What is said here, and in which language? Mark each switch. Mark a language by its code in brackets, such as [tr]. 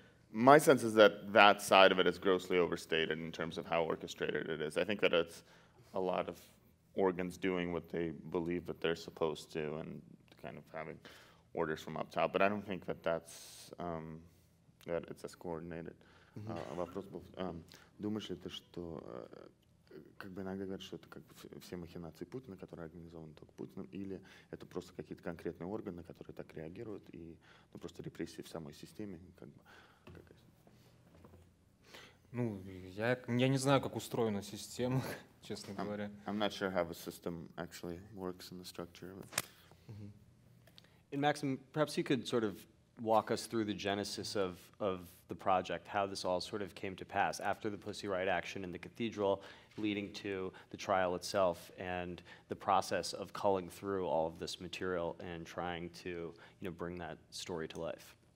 [en] My sense is that that side of it is grossly overstated in terms of how orchestrated it is. I think that it's a lot of organs doing what they believe that they're supposed to and kind of having orders from up top. But I don't think that that's that it's as coordinated. [ru] Вопрос был, думаешь ли ты, что как бы иногда говорят, что это как бы все махинации Путина, которые организованы только Путиным, или это просто какие-то конкретные органы, которые так реагируют, и просто репрессии в самой системе, как бы. Ну, я не знаю, как устроена система, честно говоря. [en] I'm not sure how the system actually works in the structure of it. And Maxim, perhaps you could sort of walk us through the genesis of the project, how this all sort of came to pass after the Pussy Riot action in the cathedral, leading to the trial itself and the process of culling through all of this material and trying to, bring that story to life.